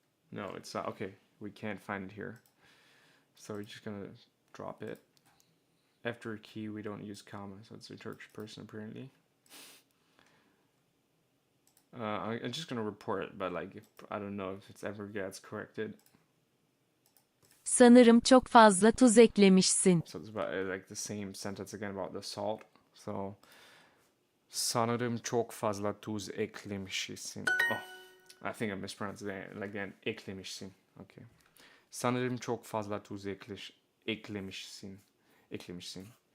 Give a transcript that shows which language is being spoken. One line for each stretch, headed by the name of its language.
English: No, it's not. Okay, we can't find it here. So we're just gonna drop it. After a key, we don't use comma, so it's a Turkish person apparently. I'm just gonna report it, but like, I don't know if it ever gets corrected.
Turkish: Sanırım çok fazla tuz eklemişsin.
English: So it's about like the same sentence again about the salt. So,
Turkish: sanırım çok fazla tuz eklemişsin.
English: Oh, I think I mispronounced that. Like then eklemişsin. Okay.
Turkish: Sanırım çok fazla tuz eklemişsin. Eklemişsin.